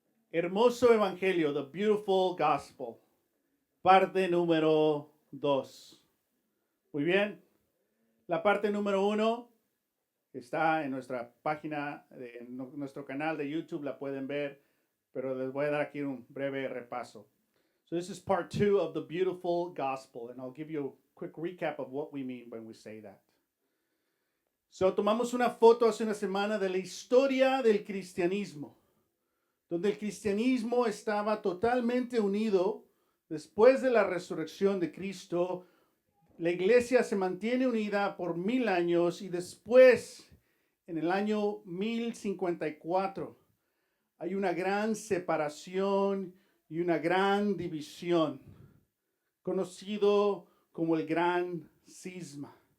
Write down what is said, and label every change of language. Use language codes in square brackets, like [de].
[es] Hermoso evangelio, [en] the beautiful gospel. [es] Parte número 2. Muy bien. La parte número 1 está en nuestra página, en nuestro canal de YouTube, la pueden ver, pero les voy a dar aquí un breve repaso. [en] So this is part 2 of the beautiful gospel, and I'll give you a quick recap of what we mean when we say that. [es] So, tomamos una foto hace una semana de la historia del cristianismo, donde el cristianismo estaba totalmente unido después de la resurrección de Cristo. La iglesia se mantiene unida por 1000 años y después, en el año 1054, hay una gran separación y una gran división, conocido como el Gran Cisma.